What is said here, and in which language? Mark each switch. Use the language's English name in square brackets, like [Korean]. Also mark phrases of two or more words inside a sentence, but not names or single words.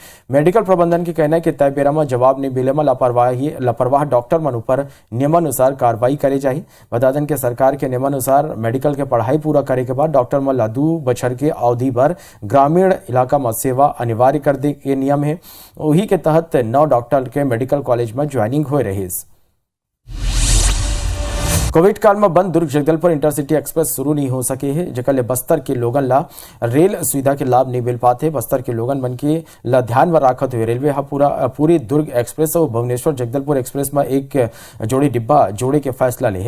[Chhattisgarhi] मेडिकल प्रबंधन के कहना है कि तय बेरा में जवाब नहीं मिले में लापरवाह डॉक्टर मन ऊपर नियमानुसार कार्रवाई करे जाए। बता दें कि सरकार के नियमानुसार मेडिकल के पढ़ाई पूरा करे के बाद डॉक्टर मन ला 2 बछर के अवधि भर ग्रामीण इलाका में सेवा अनिवार्य कर दे के नियम है। वही के तहत 9 डॉक्टर के मेडिकल कॉलेज में ज्वाइनिंग हो रही। कोविड काल में बंद दुर्ग जगदलपुर इंटरसिटी एक्सप्रेस शुरू नहीं हो सके है। जकले बस्तर के लोगन ला रेल सुविधा के लाभ नहीं मिल पाते। बस्तर के लोगन मन के ला ध्यान में राखत हुए रेलवे पूरी दुर्ग एक्सप्रेस और भुवनेश्वर जगदलपुर एक्सप्रेस में एक जोड़ी डिब्बा जोड़े के फैसला ले है।